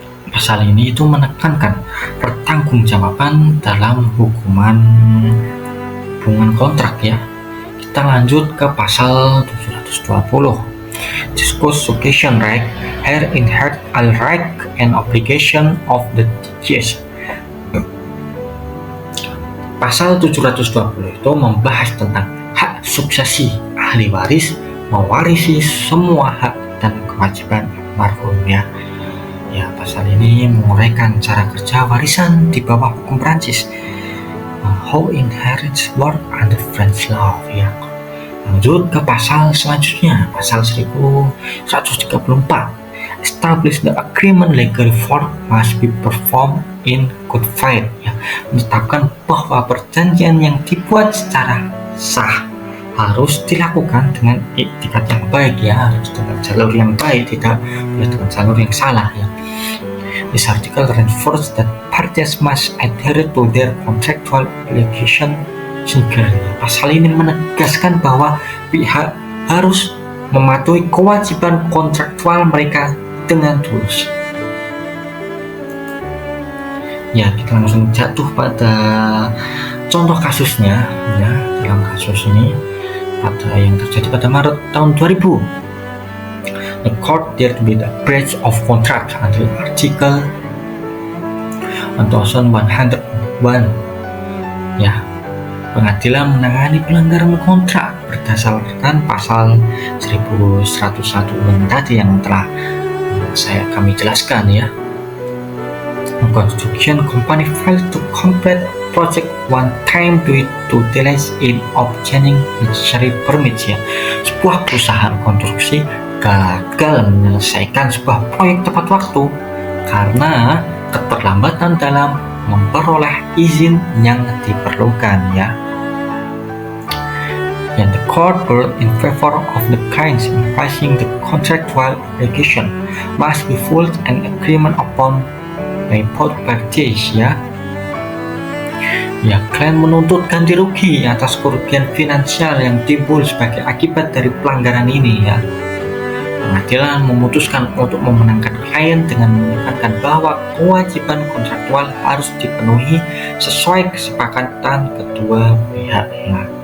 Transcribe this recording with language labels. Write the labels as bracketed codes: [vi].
[id] Pasal ini itu menekankan pertanggungjawaban dalam hubungan kontrak ya. Kita lanjut ke pasal 720. [en] Discuss succession right, here inherit all right and obligation of the deceased. [id] Pasal 720 itu membahas tentang hak suksesi ahli waris mewarisi semua hak dan kewajiban almarhum ya. Ya, pasal ini menguraikan cara kerja warisan di bawah hukum Prancis. [en] How inheritance work under French law ya. [id] Lanjut ke pasal selanjutnya, pasal 1134. [en] Establish the agreement legally formed must be performed in good faith [id] ya, menetapkan bahwa perjanjian yang dibuat secara sah harus dilakukan dengan iktikat yang baik ya, harus dengan jalur yang baik, tidak boleh dengan jalur yang salah ya. [en] This article reinforces that parties must adhere to their contractual obligation. [id] Pasal ini menegaskan bahwa pihak harus mematuhi kewajiban kontraktual mereka dengan tulus. Ya, kita langsung jatuh pada contoh kasusnya ya. Dalam kasus ini yang terjadi pada Maret tahun 2000, [en] the court dealt with a breach of contract under Article 1101 ya. [id] Pengadilan menangani pelanggaran kontrak berdasarkan pasal 1101 tadi yang telah kami jelaskan ya. [en] Construction company failed to complete project one time due to delays in obtaining necessary permits ya. [id] Sebuah perusahaan konstruksi gagal menyelesaikan sebuah proyek tepat waktu karena keterlambatan dalam memperoleh izin yang diperlukan ya. [en] And the court ruled in favor of the clients, emphasizing the contractual obligation must be fulfilled and agreement upon by both parties ya. [id] Ya, klien menuntut ganti rugi atas kerugian finansial yang timbul sebagai akibat dari pelanggaran ini ya. pengadilan memutuskan untuk memenangkan klien dengan menekankan bahwa kewajiban kontraktual harus dipenuhi sesuai kesepakatan kedua pihak ya.